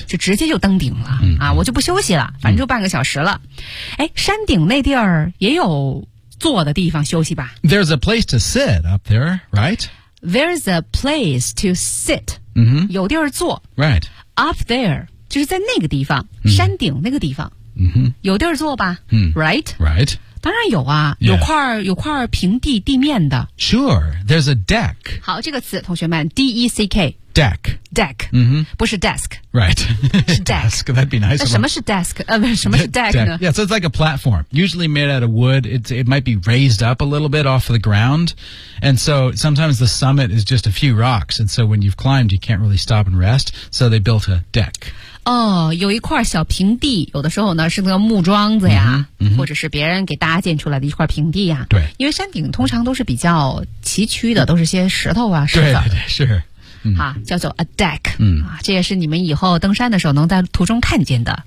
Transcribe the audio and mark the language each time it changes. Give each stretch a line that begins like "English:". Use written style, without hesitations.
Chinese: 就直接就登顶了、啊，我就不休息了，反正就半个小时了。哎，山顶那地儿也有坐的地方休息吧
English: ？There's a place to sit up there, right? There's a place to sit.
Chinese: 有地儿坐。
English: Right. Up there
Chinese: 就是在那个地方，山顶那个地方。有地儿坐吧。Right.
English: Right.
Chinese: 当然有啊、有块平地地面的。
English: Sure, there's a deck.
Chinese: 好，这个词，同学们 ,D-E-C-K.
English: Deck.
Chinese: Deck.、不是 desk.
English: Right.
Chinese: 是 deck.
English: Desk, that'd be nice.
Chinese: 那什么是 desk?、什么是 deck 呢
English: deck. Yeah, so it's like a platform. Usually made out of wood. It might be raised up a little bit off of the ground. And so sometimes the summit is just a few rocks. And so when you've climbed, you can't really stop and rest. So they built a deck.
Chinese: 哦，有一块小平地，有的时候呢是那个木桩子呀、或者是别人给搭建出来的一块平地呀。对，因为山顶通常都是比较崎岖的，都是些石头啊、石子。对对是。好，叫做 a deck。这也是你们以后登山的时候能在途中看见的。